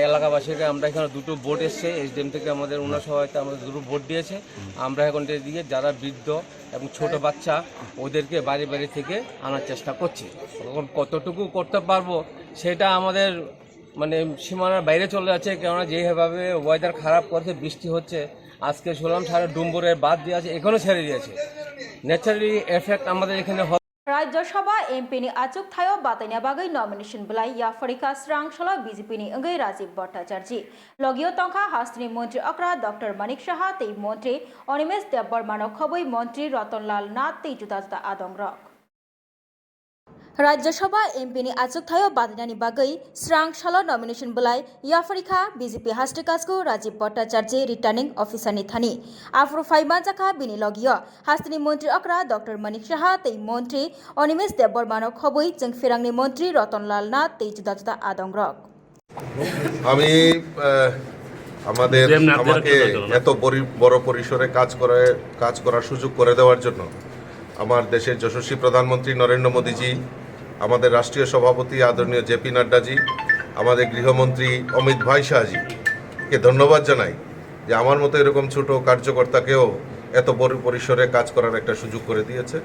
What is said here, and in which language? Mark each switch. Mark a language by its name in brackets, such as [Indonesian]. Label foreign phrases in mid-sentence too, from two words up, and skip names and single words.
[Bangla] এলাকাবাসীকে আমরা এখানে 2টো বোট এসছে এসডিএম থেকে আমাদের ওনার সহায়তা আমাদের 2টো বোট দিয়েছে আমরা এখন দিয়ে যারা বৃদ্ধ এবং ছোট বাচ্চা ওদেরকে বাড়ি বাড়ি থেকে আনার চেষ্টা করছি এখন কতটুকু করতে পারবো সেটা আমাদের মানে সীমানার বাইরে চলে যাচ্ছে কেননা যেভাবে ওয়েদার খারাপ করছে বৃষ্টি হচ্ছে আজকে শুনলাম সারা ডুম্বুরের বাদ দিয়ে আছে এখনও ছেড়ে দিয়েছে [English] naturally effect [Bangla] আমাদের এখানে [Kok Borok] राज्यसभा एमपी नि आचुक थायो बातैना बागै नमिनेशन बुलाई या फरिका स्रांगसला बीजेपी नि अंगै राजीव भट्टाचार्य लगियो तंखा हास्त्री मंत्री अक्रा डॉक्टर मानिक शाह तै मंत्री अनिमेश देवबर्मा खबै मंत्री रतनलाल नाथ तै जुदा जुदा आदंग रक राज्यसभा एमपीनि आचुकथायो बादायनायनि बागै स्रां सालो नमिनेशन बोलाय याफारिखा बीजेपी हास्टेकासको राजीव भट्टाचार्य रिटार्निंग अफिसारनि थानी आफ्रो फाइमा जाखा बिनि लगियो हास्टेनि मंत्री अक्रा डॉक्टर मनिक साहा तै मंत्री अनिमेश देबबर्मानो खबै जों फिरांनि मंत्री रतनलाल नाथ तै जुदा जुदा आदंग्रक [Bangla] আমি আমাকে এত বড় পরিসরে কাজ করার সুযোগ করে দেওয়ার জন্য আমার দেশের যশস্বী প্রধানমন্ত্রী নরেন্দ্র মোদীজি, আমাদের রাষ্ট্রীয় সভাপতি আদরণীয় জেপি নাড্ডাজি, আমাদের গৃহমন্ত্রী অমিত ভাই শাহজিকে ধন্যবাদ জানাই যে আমার মতো এরকম ছোট কার্যকর্তাকেও এত বড় পরিসরে কাজ করার একটা সুযোগ করে দিয়েছে।